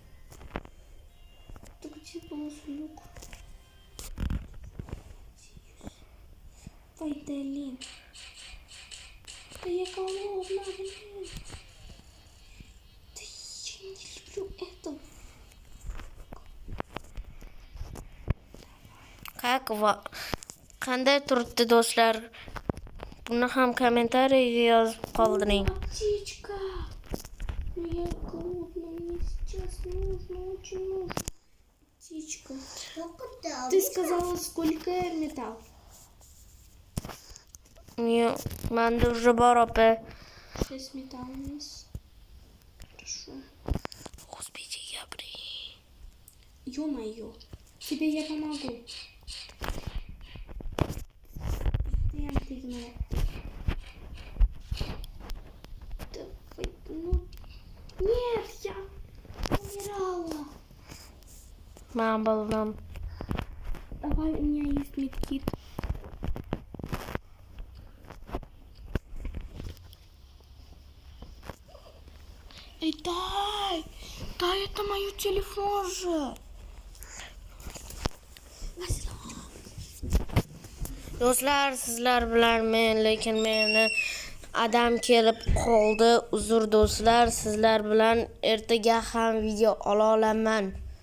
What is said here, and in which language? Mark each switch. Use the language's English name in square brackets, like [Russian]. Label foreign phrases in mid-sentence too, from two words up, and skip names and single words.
[Russian] Так где был сундук? Вайдалин. Да я голодна, блин. Да я не люблю это. [Uzbek] Qanday turibdi do'stlar? Buni ham kommentariyaga yozib qoldiring. [Russian] Птичка. Ну я голодна, мне сейчас нужно, очень нужно. Птичка. Ты сказала, сколько металл? [Uzbek] Manda уже bor opa. [Russian] 6 металлов есть. Хорошо. [Uzbek] O'zbekcha gapiring. [Russian] Ё-моё. Тебе я помогу. Прям пригнать. Давай, ну. Нет, я умирала. [Uzbek] Men bildim. [Russian] Давай, у меня есть медкит. Эй, дай! Дай, это мой телефон же! [Uzbek] Do'stlar, sizlar bilanman, lekin meni adam kelib qoldi. Uzr do'stlar, sizlar bilan ertaga ham video ola olaman.